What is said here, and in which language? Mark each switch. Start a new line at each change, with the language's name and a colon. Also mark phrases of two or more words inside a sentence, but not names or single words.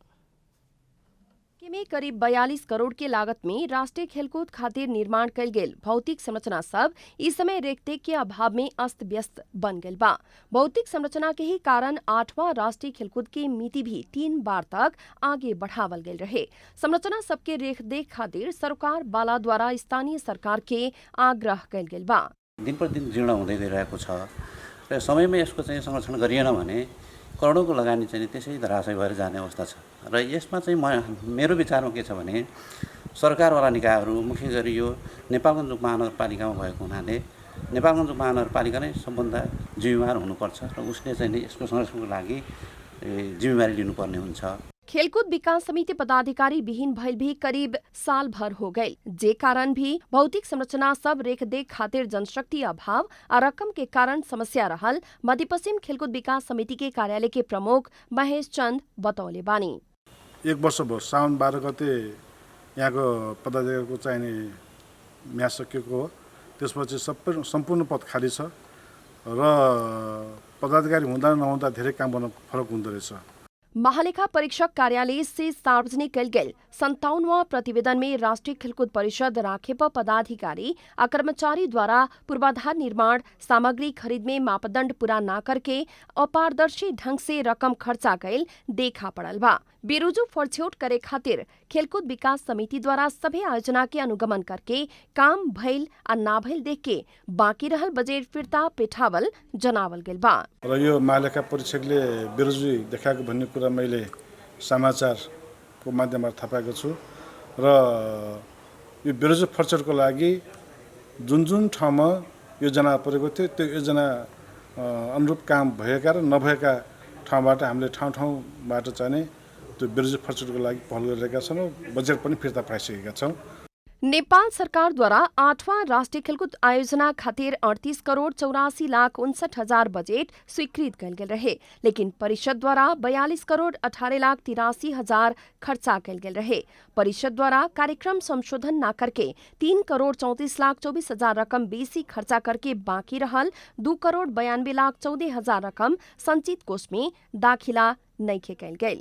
Bhojpuri: में करीब 42 करोड़ के लागत में राष्ट्रीय खेलकूद खातिर निर्माण कल गेल भौतिक संरचना सब इस समय रेखदेख के अभाव में अस्त व्यस्त बन गल बा। भौतिक संरचना के ही कारण 8वां राष्ट्रीय खेलकूद की मिति भी 3 बार तक आगे बढ़ावल गल रहे। संरचना सबके रेखदेख खातिर सरकार बाला द्वारा स्थानीय सरकार के आग्रह कल गेल बा।
Nepali: दिन प्रतिदिन जीर्ण हुँदै गइरहेको छ र समयमै यसको चाहिँ संरक्षण गरिएन भने करोडौँको लगानी चाहिँ त्यसै धराशय भएर जाने अवस्था छ र यसमा चाहिँ मेरो विचारमा के छ भने सरकारवाला निकायहरू मुख्य गरी यो नेपालगञ्ज उपमहानगरपालिकामा भएको हुनाले नेपालगञ्ज उपमहानगरपालिका नै सबभन्दा जिम्मेवार हुनुपर्छ र उसले चाहिँ यसको संरक्षणको लागि जिम्मेवारी लिनुपर्ने हुन्छ।
Bhojpuri: खेलकूद विकास समिति पदाधिकारी विहीन भइल भी करीब साल भर हो गए, जे कारण भी भौतिक संरचना सब रेखदेख खातिर जनशक्ति अभाव और रकम के कारण समस्या रहल मध्य पश्चिम खेलकूद विकास समिति के कार्यालय के प्रमुख महेश चंद बतौले बानी।
Nepali: 1 वर्ष भयो, साउन 12 गते यहाँको पदाधिकारीको चाहिने म्याच सकिएको हो। त्यसपछि सम्पूर्ण पद खाली छ र पदाधिकारी हुँदा नहुँदा धेरै काम गर्न फरक हुँदो रहेछ।
Bhojpuri: महालेखा परीक्षक कार्यालय से सार्वजनिक कल गेल 57वां प्रतिवेदन में राष्ट्रीय खेलकूद परिषद राखेप पदाधिकारी और कर्मचारी द्वारा पूर्वाधार निर्माण सामग्री खरीद में मापदंड पूरा न करके अपारदर्शी ढंग से रकम खर्चा कैल देखा पड़ल बा। बेरोजू फरछौट करे खातिर खेलकूद विकास समिति द्वारा सभी आयोजना के अनुगमन करके काम भइल आ ना भइल देख के बाँकी रहल बजेट फिर्ता पेठावल जनावल गेल बा।
Nepali: र यो महालेखा परीक्षकले बेरोजगारी देखाएको भन्ने कुरा मैले समाचारको माध्यमबाट थाहा पाएको छु र यो बेरोजगार फरछौटको लागि जुन ठाउँमा योजना परेको थियो त्यो योजना अनुरूप काम भएका र नभएका ठाउँबाट हामीले ठाउँबाट चाहिँ त्यो बेरोजगार फरछौटको लागि पहल गरिरहेका छौँ र बजेट पनि फिर्ता पाइसकेका छौँ।
Bhojpuri: नेपाल सरकार द्वारा 8वां राष्ट्रीय खेलकूद आयोजना खातिर 38 करोड़ 84 लाख 59 हजार बजेट स्वीकृत कल गेल रहे, लेकिन परिषद द्वारा 42 करोड़ 18 लाख 83 हजार खर्चा कल गेल रहे। परिषद द्वारा कार्यक्रम संशोधन न करके 3 करोड़ 34 लाख 24 हजार रकम बेसी खर्चा करके बाकी रहल 2 करोड़ 92 लाख 14 हजार रकम संचित कोष में दाखिला नहीं कल गई।